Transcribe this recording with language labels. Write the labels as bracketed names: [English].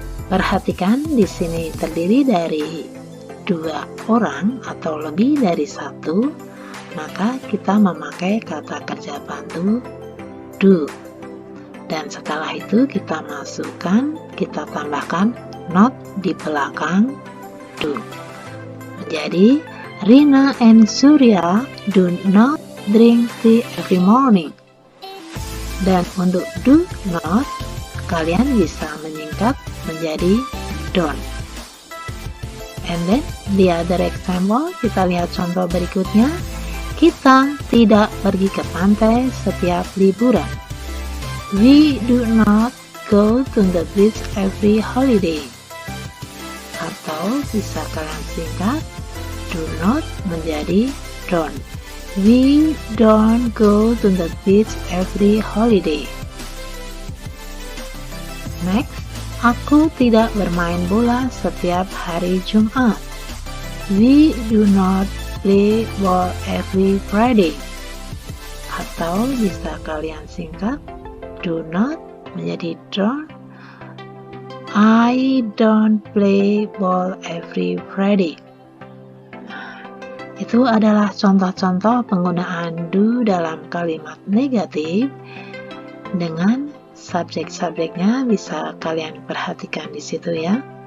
[Indonesian] Perhatikan di sini terdiri dari dua orang atau lebih dari satu, maka kita memakai kata kerja bantu do. Dan setelah itu kita tambahkan not di belakang do. [English] Jadi, Rina and Surya do not drink tea every morning. [Indonesian] Dan untuk do not, kalian bisa menyingkat menjadi don't. [English] And then, the other example, [Indonesian] kita lihat contoh berikutnya. Kita tidak pergi ke pantai setiap liburan. [English] We do not go to the beach every holiday. [Indonesian] Atau bisa kalian singkat, do not menjadi don't. [English] We don't go to the beach every holiday. [Indonesian] Next, aku tidak bermain bola setiap hari Jumat. [English] We do not play ball every Friday. [Indonesian] Atau bisa kalian singkat, do not menjadi don't. [English] I don't play ball every Friday. [Indonesian] Itu adalah contoh-contoh penggunaan do dalam kalimat negatif dengan subjek-subjeknya, bisa kalian perhatikan di situ ya.